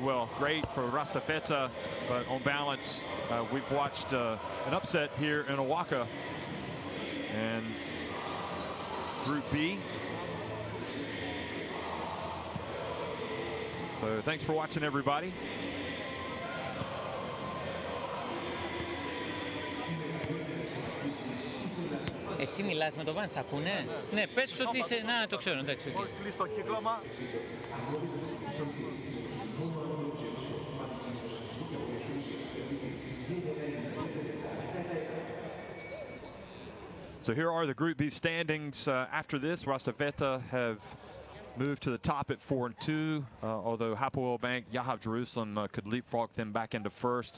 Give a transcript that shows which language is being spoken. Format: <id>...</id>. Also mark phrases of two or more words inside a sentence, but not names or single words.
<en>Well, great for Rasta Vechta, but on balance, we've watched an upset here in Awaka. And Group B. So thanks for watching, everybody.</en> <el>Εσύ μιλάς με τον Βαν, σ' ακούνε? Ναι, πες ότι είσαι... Να, το ξέρω, εντάξει. Κλείς το κύκλωμα.</el> <en>So here are the Group B standings. After this, Rasta Vechta have moved to the top at 4-2, although Hapoel Bank, Yahav Jerusalem could leapfrog them back into first.</en>